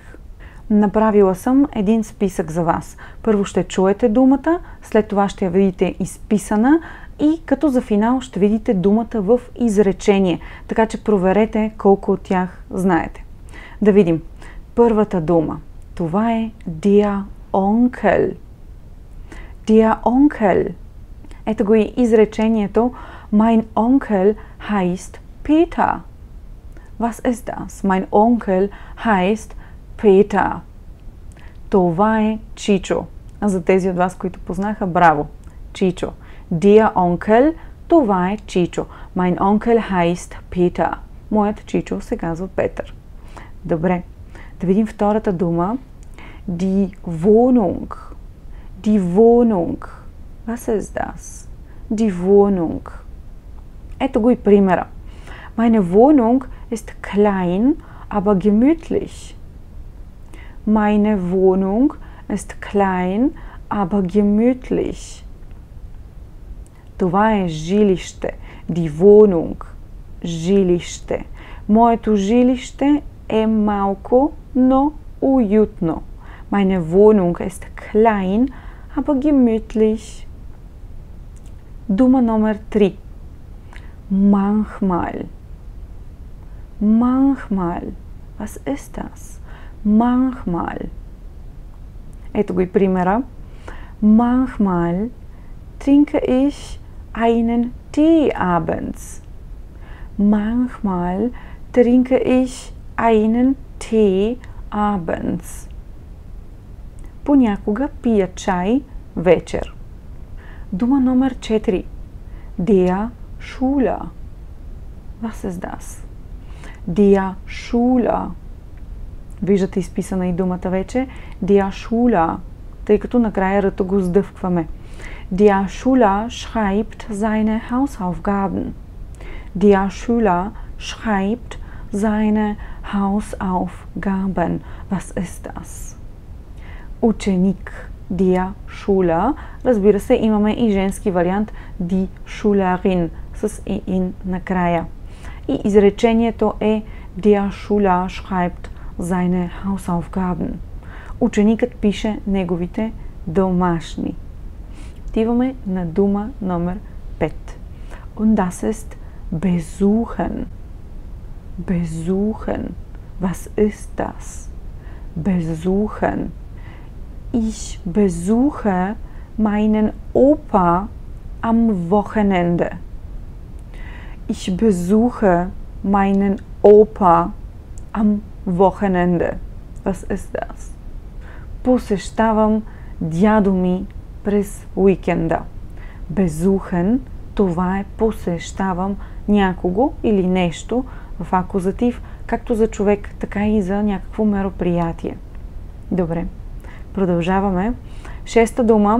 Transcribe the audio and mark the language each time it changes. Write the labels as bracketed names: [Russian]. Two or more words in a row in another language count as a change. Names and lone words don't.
[Bulgarian] Направила съм един списък за вас. Първо ще чуете думата, след това ще я видите изписана и като за финал ще видите думата в изречение. Така че проверете колко от тях знаете. Да видим. Първата дума. Това е [German] der Onkel. Der Onkel. [Bulgarian] Ето го и изречението [German] Mein Onkel heißt Peter. Was ist das? Mein Onkel heißt Peter. [Bulgarian] Това е Чичо. А за тези от вас, които познаха, браво! Чичо. [German] Der Onkel, [Bulgarian] това е Чичо. [German] Mein Onkel heißt Peter. [Bulgarian] Моят Чичо се казва Петър. Добре. Да видим втората дума. [German] Die Wohnung. Die Wohnung. Was ist das? Die Wohnung. [Bulgarian] Ето го и примера. [German] Meine Wohnung ist klein, aber gemütlich. Meine Wohnung ist klein, aber gemütlich. [Bulgarian] Това е жилище. [German] Die Wohnung. [Bulgarian] Жилище. Моето жилище е малко, но уютно. [German] Meine Wohnung ist klein, aber gemütlich. [Bulgarian] Дума номер 3. [German] Manchmal. Manchmal. Was ist das? Manchmal. [Bulgarian] Ето го и примера. [German] Manchmal trinke ich einen Tee abends. Manchmal trinke ich einen Tee abends. [Bulgarian] Понякога пия чай вечер. Дума номер 4. [German] Der Schüler. Was ist das? Der Schüler. [Bulgarian] Виждате изписана и думата вече. [German] Der Schüler. [Bulgarian] Тъй като накрая ръто го сдъвкваме. [German] Der Schüler schreibt seine Hausaufgaben. Der Schüler schreibt seine Hausaufgaben. Was ist das? [Bulgarian] Ученик. [German] Der Schüler. [Bulgarian] Разбира се, имаме и женски вариант [German] die Schülerin [Bulgarian] с in накрая. И изречението е [German] Der Schüler schreibt seine Hausaufgaben. [Bulgarian] Ученикът пише неговите домашни. Отиваме на дума номер 5. [German] Und das ist besuchen. Besuchen. Was ist das? Besuchen. Ich besuche meinen Opa am Wochenende. Ich besuche meinen Opa am Wochenende. Was ist das? [Bulgarian] Посещавам дядо ми през уикенда. [German] Besuchen, [Bulgarian] това е посещавам някого или нещо в акузатив, както за човек, така и за някакво мероприятие. Добре. Продължаваме. Шеста дума.